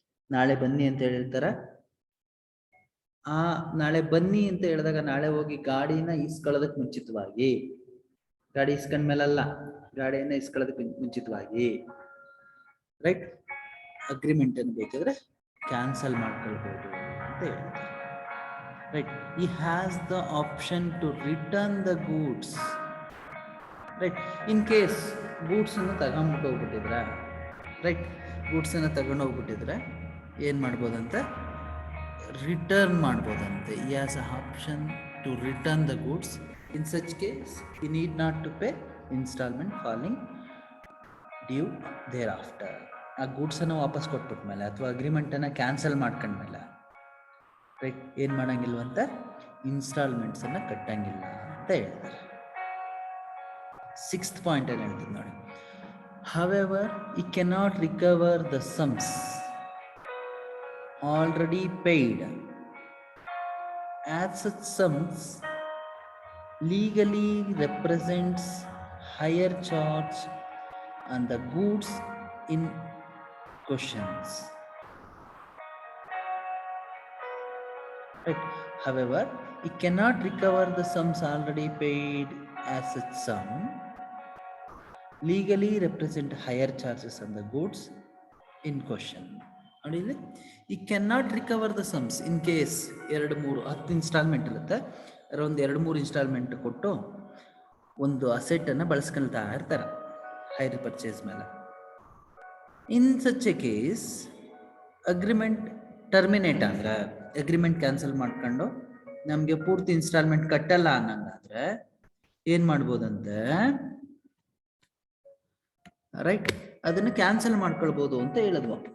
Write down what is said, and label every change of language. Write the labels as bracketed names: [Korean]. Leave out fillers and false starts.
[Kannada] ನಾಳೆ ಬನ್ನಿ ಅಂತ ಹೇಳಿರ್ತಾರೆ. ಆ ನಾಳೆ ಬನ್ನಿ ಅಂತ ಹೇಳಿದಾಗ ನಾಳೆ ಹೋಗಿ ಗಾಡಿನ ಇಸ್ಕೊಳ್ಳೋದಕ್ ಮುಂಚಿತವಾಗಿ, ಗಾಡಿ ಇಸ್ಕೊಂಡ ಮೇಲಲ್ಲ, ಗಾಡಿಯನ್ನ ಇಸ್ಕೊಳ್ಳೋದಕ್ಕೆ ಮುಂಚಿತವಾಗಿ, ರೈಟ್, ಅಗ್ರಿಮೆಂಟ್ ಅನ್ನು ಬೇಕಾದ್ರೆ ಕ್ಯಾನ್ಸಲ್ ಮಾಡ್ಕೊಳ್ಬಹುದು ಅಂತ ಹೇಳ್ತಾರೆ. [English] Right. He has the option to return the goods. Right. [Kannada] In case goods ಅನ್ನು ತಗೊಂಡ್ಬಿಟ್ಟು ಹೋಗ್ಬಿಟ್ಟಿದ್ರೆ, ರೈಟ್, ಗೂಡ್ಸ್ ಅನ್ನು ತಗೊಂಡು ಹೋಗ್ಬಿಟ್ಟಿದ್ರೆ ಏನ್ ಮಾಡ್ಬೋದಂತೆ, return ಮಾಡ್ಬೋದಂತೆ. [English] He has an option to return the goods. In such case, he need not to pay installment falling due thereafter. [Kannada] ಆ goods ಅನ್ನು ವಾಪಸ್ ಕೊಟ್ಬಿಟ್ಮೇಲೆ ಅಥವಾ agreement ಅನ್ನ ಕ್ಯಾನ್ಸಲ್ ಮಾಡ್ಕೊಂಡ್ಮೇಲೆ, ರೈಟ್, ಏನ್ ಮಾಡಂಗಿಲ್ವಂತ, ಇನ್ಸ್ಟಾಲ್ಮೆಂಟ್ಸ್ ಅನ್ನ ಕಟ್ಟಂಗಿಲ್ಲ ಅಂತ ಹೇಳ್ತಾರೆ. 6th ಪಾಯಿಂಟ್ ಏನ್ ಹೇಳ್ತೀನಿ ನೋಡಿ. [English] However, he cannot recover the sums already paid, as such sums legally represents higher charge on the goods in questions. Right. However, he cannot recover the sums already paid, as such sum legally represent higher charges on the goods in question. [Kannada] ನೋಡಿ ಇಲ್ಲಿ, ಈ [English] cannot recover the sums [Kannada] in case 10 instalment ಇರುತ್ತೆ, ಒಂದು 2-3 instalment ಕೊಟ್ಟು ಒಂದು asset ಅನ್ನ ಬಳಸ್ಕೊಳ್ತಾ ಇರ್ತಾರೆ hire purchase ಮೇಲೆ. [English] in such a case [Kannada] agreement terminate ಆದ್ರೆ, ಅಗ್ರಿಮೆಂಟ್ ಕ್ಯಾನ್ಸಲ್ ಮಾಡ್ಕೊಂಡು ನಮ್ಗೆ ಪೂರ್ತಿ ಇನ್ಸ್ಟಾಲ್ಮೆಂಟ್ ಕಟ್ಟಲ್ಲ ಅನ್ನಂಗಾದ್ರೆ ಏನ್ ಮಾಡ್ಬೋದಂತೆ, ರೈಟ್, ಅದನ್ನ ಕ್ಯಾನ್ಸಲ್ ಮಾಡ್ಕೊಳ್ಬಹುದು ಅಂತ ಹೇಳಿದ್ವು.